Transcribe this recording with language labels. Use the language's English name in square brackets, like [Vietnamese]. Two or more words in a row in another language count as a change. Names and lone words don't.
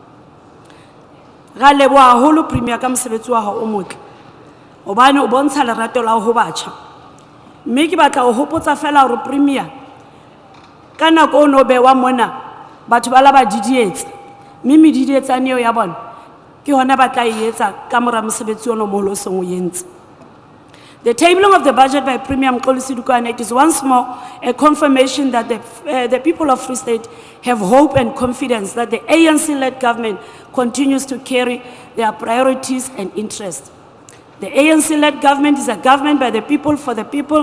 [Southern Sotho] ga leboha haholo premier ka mosebetsi wa hao o motle hobane o bontsha lerato la ho batjha mme ke batla ho hopotsa fela hore premier ka nako o no bewa mona batho ba la ba didietsa mme medidietsane eo ya bona ke hona ba tla e etsa ka mora mosebetsi ono moholo o seng o entse. [English] The tabling of the budget by Premier Mxolisi Dukwana is once more a confirmation that the people of Free State have hope and confidence that the ANC-led government continues to carry their priorities and interests. The ANC-led government is a government by the people for the people.